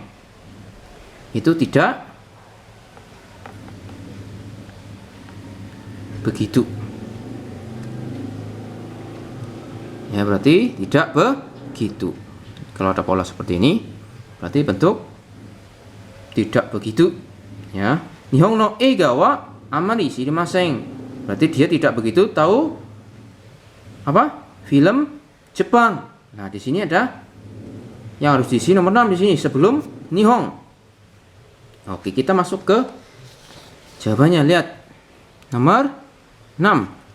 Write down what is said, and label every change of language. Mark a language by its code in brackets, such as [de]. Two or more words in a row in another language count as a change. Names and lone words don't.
[id] Itu tidak begitu. Ya, berarti tidak begitu. Kalau ada pola seperti ini, berarti bentuk tidak begitu, ya. [ja] 日本の映画はあまり知りません. [id] Berarti dia tidak begitu tahu film Jepang. Nah, di sini ada yang harus diisi nomor 6 di sini sebelum nihon. Oke, kita masuk ke jawabannya. Lihat nomor 6.